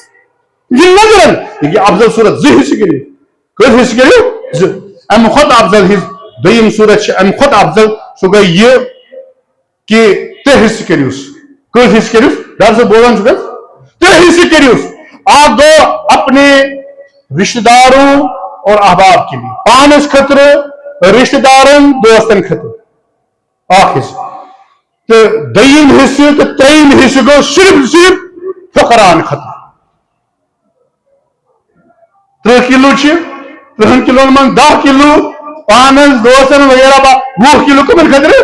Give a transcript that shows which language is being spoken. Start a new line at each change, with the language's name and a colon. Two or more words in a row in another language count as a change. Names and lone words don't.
Kashmiri: یِم چھِنہٕ نظرن. یہِ کہِ افضل صوٗرت 2 حصہٕ کٔرِو. کٔژ حصہٕ کٔرِو؟ 2. امہِ کھۄتہٕ افضل حصہٕ دوٚیِم صوٗرت چھِ امہِ کھۄتہٕ افضل. سُہ گٔے یہِ کہ 3 حصہٕ کٔرِہوٗس. کٔژ حصہٕ کٔرِہوٗس؟ ڈاکٹر صٲب بولان چھُ حظ؟ 3 حصہٕ کٔرِہوٗس.
Urdu: اکھ گوٚو اپنے رشتہٕ داروں اور احباب کے لیے،
Kashmiri: پانس خٲطرٕ، رشتہٕ دارن، دوستن خٲطرٕ 1 حصہٕ. تہٕ دوٚیِم حصہٕ تہٕ 3یِم حصہٕ گوٚو صرف فقراہن خٲطرٕ. 30 کِلوٗ چھِ، 30 کِلوَن منٛز 10 کِلوٗ پانس، دوستن وغیرہ 20 کِلوٗ کٕمن خٲطرٕ؟